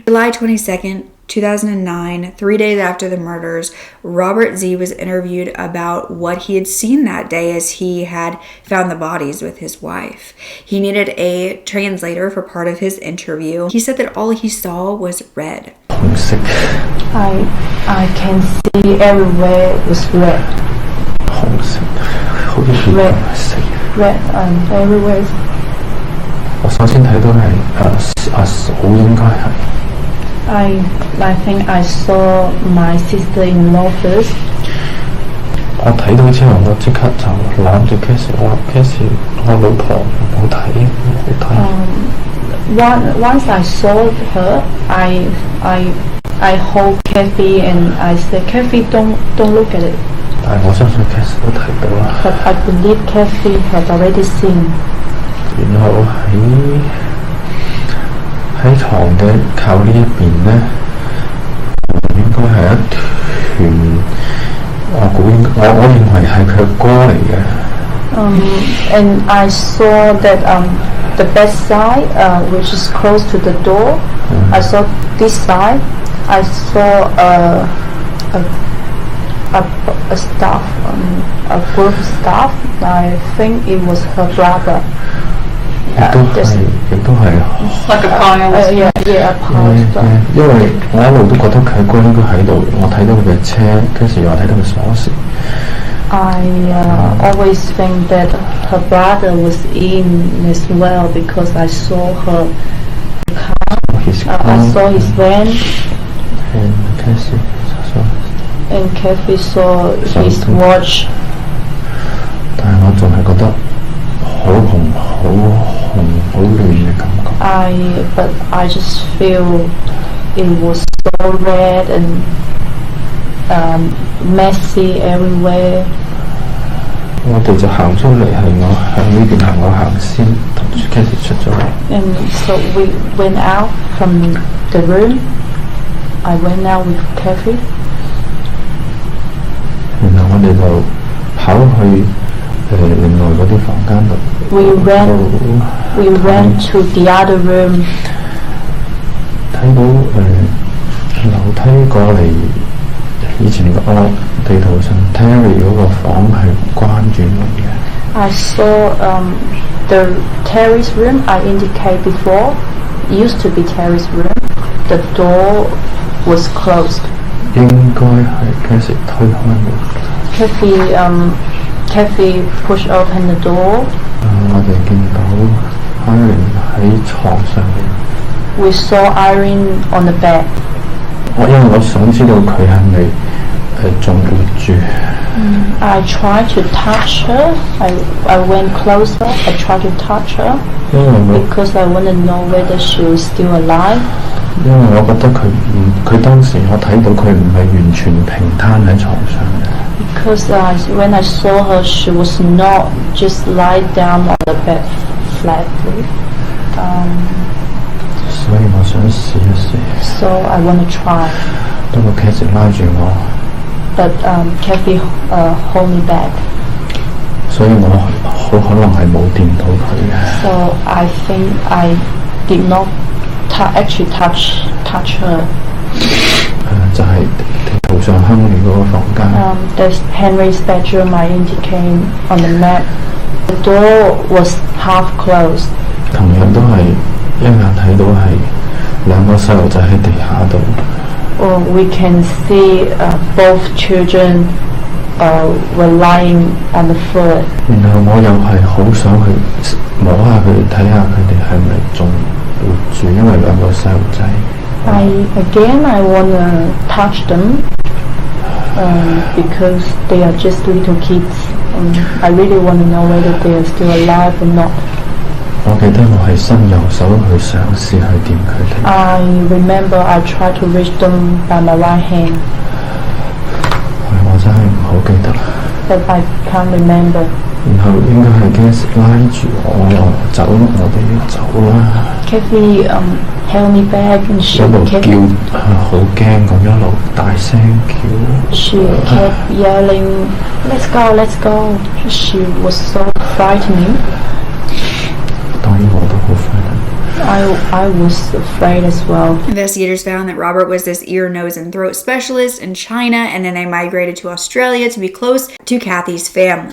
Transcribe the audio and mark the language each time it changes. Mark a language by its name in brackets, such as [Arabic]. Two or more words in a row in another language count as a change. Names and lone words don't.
[English] July 22nd, 2009, 3 days after the murders, Robert Z was interviewed about what he had seen that day as he had found the bodies with his wife. He needed a translator for part of his interview. He said that all he saw was red. I can see everywhere was red. Red and everywhere. [Cantonese] 我首先睇到係阿嫂應該係。 [English] I think I saw my sister-in-law first. [Cantonese] 我睇到之後，我即刻就攬住 Cassie， 我話 Cassie， 我老婆唔好睇，唔好睇。 [English] Once I saw her, I hold Kathy and I said, Kathy, don't look at it. [Cantonese] 但係我相信 Cassie 都睇到啦。 [English] But I believe Kathy had already seen. [Cantonese] 然後喺床嘅靠呢一邊咧，應該係一團，我認為係佢歌嚟嘅。 [English] And I saw that the bedside, which is close to the door, I saw this side. I saw a staff, a group staff. I think it was her brother. [Cantonese] 亦都係 [English] like a pile. Yeah, a pile. [Cantonese] 因為我一路都覺得佢哥應該喺度，我睇到佢嘅車，跟住又睇到佢鎖匙。 [English] I always think that her brother was in as well because I saw her his I saw his van and Cassie saw and Kathy saw his watch. [Cantonese] 但係我仲係覺得好紅、好紅、好亂嘅感覺。 [English] But I just feel it was so red and messy everywhere. [Cantonese] 我哋就行出嚟，係我向呢邊行，我行先，同住 Cassie 出咗嚟。 [English] And so we went out from the room. I went out with Kathy. [Cantonese] 然後我哋就跑去另外嗰啲房間度。 [English] We ran to the other room. [Cantonese] 睇到樓梯過嚟，以前個地圖上 Terry 嗰個房係關住門嘅。 [English] I saw the Terry's room I indicated before. Used to be Terry's room. The door was closed. [Cantonese] 應該係 Cassie 推開門。 [English] Kathy pushed open the door. [Cantonese] 我哋見到 Irene 喺床上面。 [English] We saw Irene on the bed. [Cantonese] 因為我想知道佢係咪仲活住。 [English] I tried to touch her. I went closer. I tried to touch her because I want to know whether she was still alive. [Cantonese] 因為我覺得佢當時我睇到佢唔係完全平攤喺床上嘅。 [English] Because when I saw her, she was not just lie down on the bed flatly. [Cantonese] 所以我想試一試。 [English] So I want to try. [Cantonese] 不過 Cassie 拉住我。 [English] But Kathy hold me back. [Cantonese] 所以我好可能係冇掂到佢嘅。 [English] So I think I did not actually touch her. [Cantonese] 就係地圖上Henry嗰個房間。 [English] There's Henry's bedroom I indicate on the map. The door was half closed. [Cantonese] 同樣都係一眼睇到係兩個細路仔喺地下度。 [English] We can see both children were lying on the floor. [Cantonese] 然後我又係好想去摸下佢哋，睇下佢哋係咪仲活住，因為兩個細路仔。 [English] I want to touch them because they are just little kids. I really want to know whether they are still alive or not. [Cantonese] 我記得我係伸右手去嘗試去掂佢哋。 [English] I remember I tried to reach them by my right hand. [Cantonese] 我真係唔好記得啦。 [English] But I can't remember. [Cantonese] 然後應該係 Cassie 拉住我走，我哋要走啦。 [English] Kathy held me back and she [Cantonese] 一路 [English] kept [Cantonese] 叫，好驚咁一路大聲叫。 [English] She kept yelling, "Let's go, let's go." She was so frightening. [Cantonese] 當然我都好 frightened. [English] I was afraid as well. Investigators found that Robert was this ear, nose, and throat specialist in China, and then they migrated to Australia to be close to Kathy's family.